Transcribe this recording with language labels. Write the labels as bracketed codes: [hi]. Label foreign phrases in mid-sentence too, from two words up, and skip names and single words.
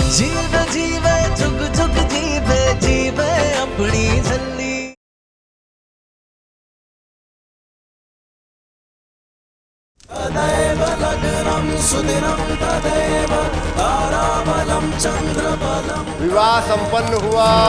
[hi] जीवे जीवे झुक झुक जीवे जीवे अपनी झल्ली। [sa] तदैव लग्नं सुदिनं तदैव ताराबलं चंद्रबलं। [hi] विवाह संपन्न हुआ।